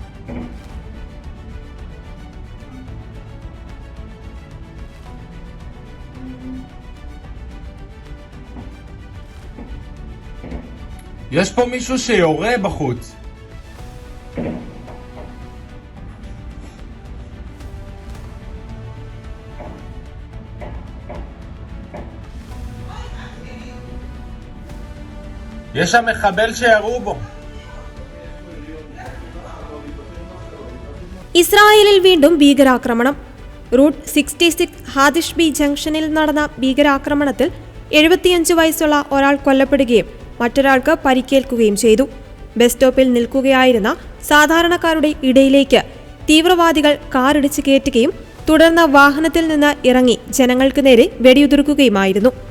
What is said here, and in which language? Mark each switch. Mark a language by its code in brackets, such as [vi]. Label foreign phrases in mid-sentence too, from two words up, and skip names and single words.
[he] יש פה מישהו שיורה בחוץ. יש שם מחבל שירו בו. [ml] ഇസ്രായേലിൽ വീണ്ടും ഭീകരാക്രമണം. റൂട്ട് 66 ഹാദിഷ് ബി ജംഗ്ഷനിൽ നടന്ന ഭീകരാക്രമണത്തിൽ 75 വയസ്സുള്ള ഒരാൾ കൊല്ലപ്പെടുകയും മറ്റൊരാൾക്ക് പരിക്കേൽക്കുകയും ചെയ്തു. ബസ് സ്റ്റോപ്പിൽ നിൽക്കുകയായിരുന്ന സാധാരണക്കാരുടെ ഇടയിലേക്ക് തീവ്രവാദികൾ കാറിടിച്ച് കയറ്റുകയും തുടർന്ന് വാഹനത്തിൽ നിന്ന് ഇറങ്ങി ജനങ്ങൾക്ക് നേരെ വെടിയുതിർക്കുകയുമായിരുന്നു.